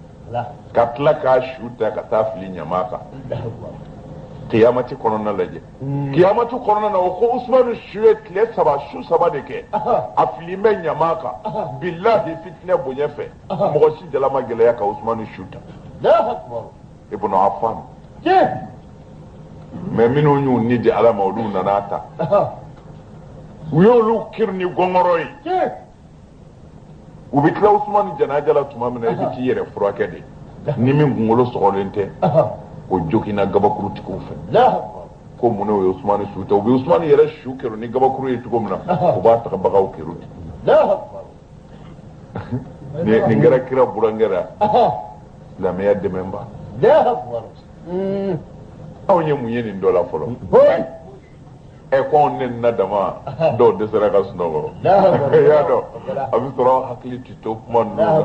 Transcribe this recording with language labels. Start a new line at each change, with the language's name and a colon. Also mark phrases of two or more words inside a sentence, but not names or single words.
Bambara: ka tila k'a su ta ka taa fili ɲama kan kiyamati kɔnɔna lajɛ kiyamati kɔnɔna na o ko usmanu su ye su saba de kɛ a fililen bɛ ɲama kan bilahi fitinɛ bonya fɛ mɔgɔ si jala ma gɛlɛya ka usmanu su ta ibnu affan mais minnu y'u ni di ala ma olu nana ta u y'olu kiri ni gɔngɔrɔ ye u bɛ tila usmanu janaja la tuma min na i bɛ t'i yɛrɛ furakɛ de ni min kunkolo sɔgɔlen tɛ o jogina gabakurutigiw fɛ ko mun ne o ye usmanu su ta u bɛ usmanu yɛrɛ su kɛrɛ ni gabakuru ye cogo min na u b'a tagabagaw kɛrɛ nin kɛra kira burankɛra silamɛya dɛmɛba anw ye mun ye nin dɔ la fɔlɔ ko anw ne na dama dɔw dɛsɛra ka sunɔgɔ i y'a dɔn a bɛ sɔrɔ hakili tɛ to kuma ninnu